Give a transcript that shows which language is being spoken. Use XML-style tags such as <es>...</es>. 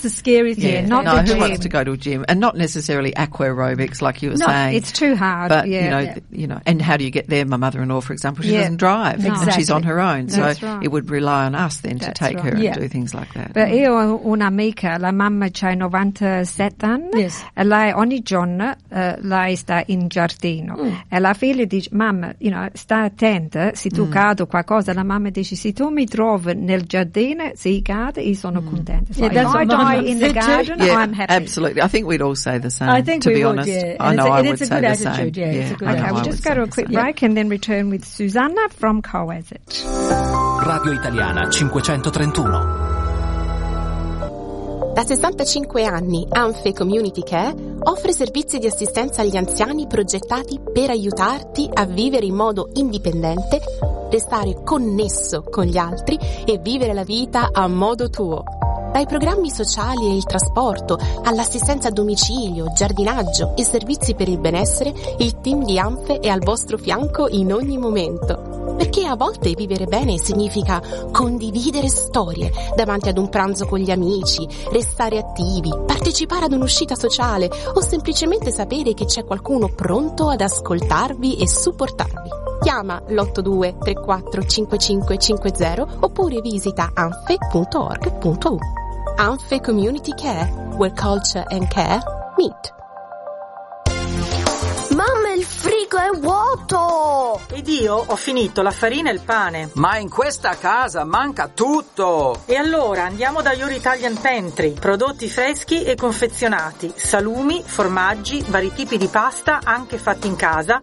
<en>the scary thing. Who wants to go to a gym? And not necessarily aqua aerobics, like you were saying. It's too hard. But, you know, and how do you get there? My mother-in-law, for example, she doesn't drive. No. Exactly. And she's on her own. That's so right. It would rely on us then to take her and do things like that.</en> <it>But io ho un'amica, la mamma c'ha 97 anni.</it> <en>Yes.</en> <it>E lei ogni giorno, lei sta in giardino. E la figlia dice, mamma,</it> <en>you know,</en> <it>sta attenta, se tu cado qualcosa, la mamma dice, se tu mi trovi nel giardino, se cade, io sono contenta.</it> <en>So yeah, if I die in the garden, I'm happy. Absolutely. I think we'd all say the same, I know I would say the same. We'll just go to a quick break and then return with Susanna from Coeset.</en> <it>Radio Italiana 531. Da 65 anni, Anfe Community Care offre servizi di assistenza agli anziani progettati per aiutarti a vivere in modo indipendente, restare connesso con gli altri e vivere la vita a modo tuo. Dai programmi sociali e il trasporto, all'assistenza a domicilio, giardinaggio e servizi per il benessere, il team di Anfe è al vostro fianco in ogni momento. Perché a volte vivere bene significa condividere storie davanti ad un pranzo con gli amici, restare attivi, partecipare ad un'uscita sociale o semplicemente sapere che c'è qualcuno pronto ad ascoltarvi e supportarvi. Chiama l'82345550 oppure visita anfe.org.au.</it> <en>Anfe Community Care, where culture and care meet.</en> <it>Mamma, il frigo è vuoto! Ed io ho finito la farina e il pane. Ma in questa casa manca tutto! E allora andiamo da Your Italian Pantry. Prodotti freschi e confezionati. Salumi, formaggi, vari tipi di pasta, anche fatti in casa.</it>